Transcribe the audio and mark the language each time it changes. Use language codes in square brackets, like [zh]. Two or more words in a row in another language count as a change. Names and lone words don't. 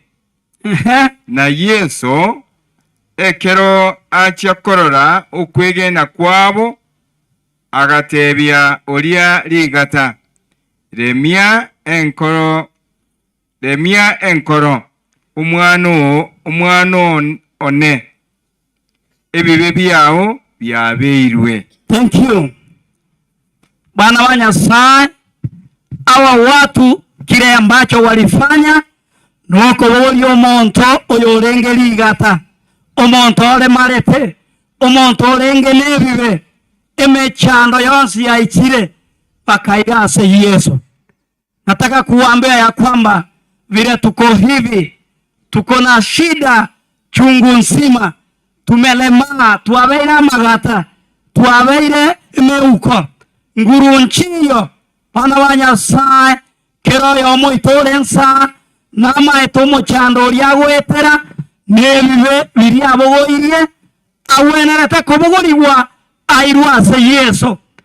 [guz] Na Yesu ekero achia korora okwegena kwabo agatebia oria rigata remia enkoro umwano one ebibe byao byabeirwe. [en] Thank you. [sw] Bwana wa Nyasaye, hawa watu kile ambacho walifanya nuko [guz] woli omonto oyo orenge rigata omonto ole marete omonto orenge nebibe emechando yonsi ya ichire pakaigase Yesu. [sw] Nataka kuambia ya kwamba vile tuko hivi, tuko na shida chungu nzima, [guz] tumelema twabeire magata twabeire imeuko ngurunchiyo bana ba Nyasaye keroyo moitorensa namaete omochando oria gwetera nebibe biri abogoirie awenerete kobogorigwa airwa ase Yesu